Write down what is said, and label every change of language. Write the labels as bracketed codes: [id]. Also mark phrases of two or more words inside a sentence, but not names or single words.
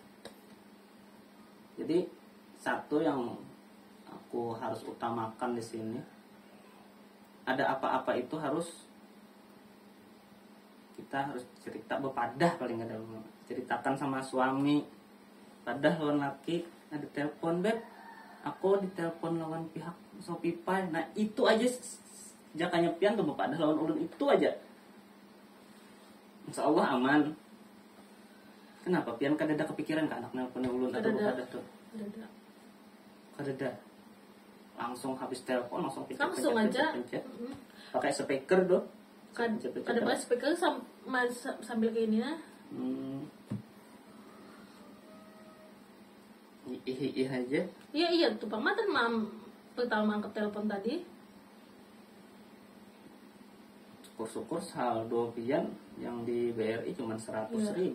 [id] Jadi satu yang aku harus utamakan di sini, ada apa-apa itu kita harus cerita bepadah, paling nggak ada, ceritakan sama suami. [bjn] Padah lawan laki, ada telepon beb, aku ditelepon lawan pihak Shopee Pay. Nah itu aja jakanya pian tuh bepadah lawan ulun, itu aja. [ar] إن شاء الله [id] aman. Kenapa? [bjn] Pian kadada kepikiran ke anak nelpon ulun atau kada tuh? Kadada. [id] Langsung habis telepon langsung langsung aja. Pakai speaker doh. [bjn] Kada pakai speaker sambil kayak ini nah. [id] Iya aja. Iya tuh Bang Matan pertama angkat telepon tadi. Syukur-syukur saldo pian yang di BRI cuma 100.000.